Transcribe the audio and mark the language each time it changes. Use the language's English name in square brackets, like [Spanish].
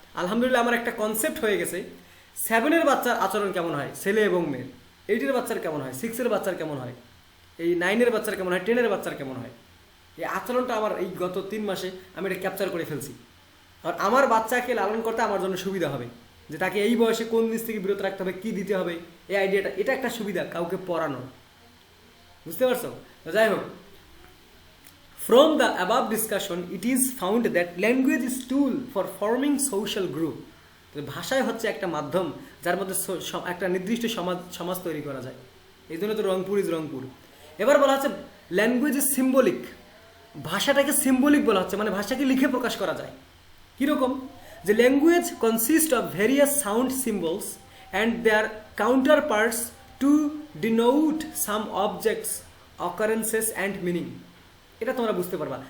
[Bangla] আলহামদুলিল্লাহ আমার একটা কনসেপ্ট হয়ে গেছে 7-এর বাচ্চার আচরণ কেমন হয় ছেলে এবং মেয়ের, 8-এর বাচ্চার কেমন হয়, 6-এর বাচ্চার কেমন হয়, এই 9-এর বাচ্চার কেমন হয়, 10-এর বাচ্চার কেমন হয়। এই আচরণটা আমার এই গত 3 মাসে আমি এটা ক্যাপচার করে ফেলছি। আর আমার বাচ্চাকে লালন করতে আমার জন্য সুবিধা হবে, যে তাকে এই বয়সে কোন জিনিস থেকে বিরত রাখতে হবে, কী দিতে হবে, এই আইডিয়াটা, এটা একটা সুবিধা কাউকে পড়ানো। বুঝতে পারছো? তো যাই হোক, [English] from the above discussion it is found that language is tool for forming social group. [Bangla] তো ভাষায় হচ্ছে একটা মাধ্যম যার মধ্যে একটা নির্দিষ্ট সমাজ তৈরি করা যায়। এই জন্য তো রংপুর ইজ রংপুর। এবার বলা হচ্ছে [English] Language is symbolic. [Bangla] ভাষাটাকে সিম্বলিক বলা হচ্ছে, মানে ভাষাকে লিখে প্রকাশ করা যায়। কীরকম? [English] যে language consist of various sound symbols and their counterparts to denote some objects, occurrences and meaning. [Bangla] এটা তোমরা বুঝতে পারবা।